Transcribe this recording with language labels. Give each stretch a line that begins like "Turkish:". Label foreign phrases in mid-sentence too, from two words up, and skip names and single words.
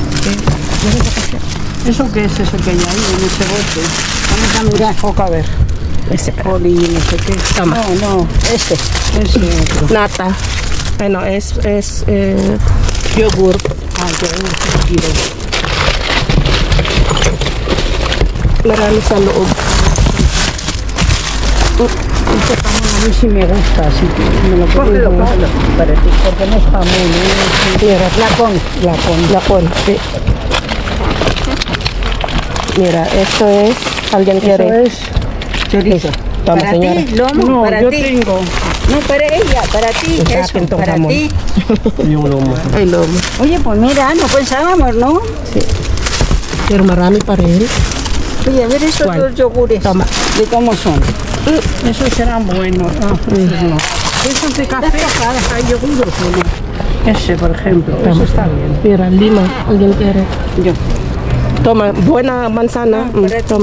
Spanish: ¿Eso qué es eso que hay ahí en ese bote? Vamos a mirar. Foca a ver. Ese. Poli, no sé qué. Toma. No, no, este. Ese otro. Nata. Bueno, es yogur. Ah, yo quiero.
Filipino: Marami sa loob.
Spanish: Este jamón a mí sí me gusta, así que me lo puedo comer para ti, porque no es jamón, es Mira, lacón. sí. Mira, esto es... ¿Alguien Eso quiere? es chorizo. Toma, para señora. ti, lomo, No, para yo ti. tengo. No, para ella, para ti,
Filipino: Sa
Spanish: eso,
Filipino: akin tong
Spanish: para
Filipino: jamón.
Spanish: ti.
Filipino: Yung lomo.
Spanish: Ay, lomo. Oye, pues mira, no pensábamos, ¿no?
Filipino: Pero marami pa rin.
Spanish: Oye, a ver estos ¿Cuál? dos yogures. Toma. ¿De cómo son? Esos serán buenos. Ah, esos no. Esos de café, hay yogur, ¿no? Ese, por ejemplo, eso está bien. Mira, lima. ¿Alguien quiere? Yo. Toma, buena manzana. Toma.